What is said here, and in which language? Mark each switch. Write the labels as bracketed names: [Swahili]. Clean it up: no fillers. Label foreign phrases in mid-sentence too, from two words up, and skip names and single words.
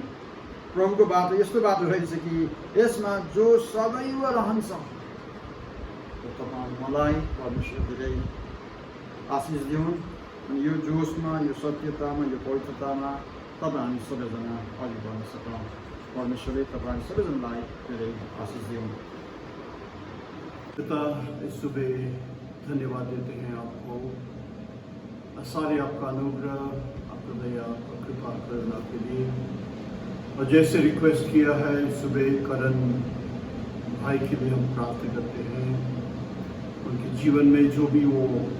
[Nepali] प्रभुको बाटो यस्तो बाटो रहेछ कि यसमा जोस सदैव रहन्छ। तपाईँ मलाई परमेश्वर धेरै आशिष दिउन् अनि यो जोसमा, यो सत्यतामा, यो पवित्रतामा तपाईँ हामी सबैजना अघि बढ्न सकौँ। परमेश्वरले तपाईँ सबैजनालाई धेरै आशिष दिउन्। [Hindi] पिता, इस सुबह धन्यवाद देते हैं आपको, सारे आपका अनुग्रह, आपका दया, आपका कृपा करना के लिए। और जैसे रिक्वेस्ट किया है सुबह करण भाई के लिए हम प्रार्थना करते हैं, उनके जीवन में जो भी वो